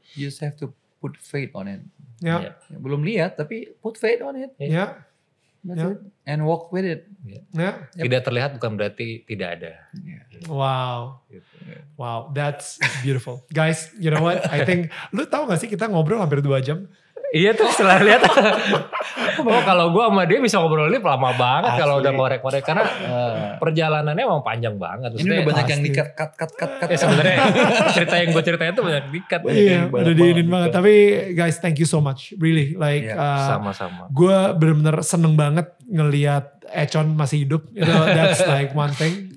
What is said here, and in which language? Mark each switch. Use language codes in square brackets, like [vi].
[en] You just have to put faith on it. [id] Belum lihat tapi [en] put faith on it. That's it. And walk with it. [id] Tidak terlihat bukan berarti tidak ada. [en] Wow. Wow, that's beautiful. Guys, you know what? I think, [id] lu tahu gak sih kita ngobrol hampir 2 jam? Iya tuh setelah lihat. Kalau gue sama dia bisa ngobrol ini lama banget kalau udah ngorek-ngorek. Karena perjalanannya emang panjang banget. Ini udah banyak yang di-cut. Ya sebenarnya cerita yang gue ceritain itu banyak di-cut. Iya, udah diinin banget. Tapi [en] guys, thank you so much. Really, like [id] sama-sama. Gue bener-bener seneng banget ngelihat Econ masih hidup. [en] You know, that's like one thing.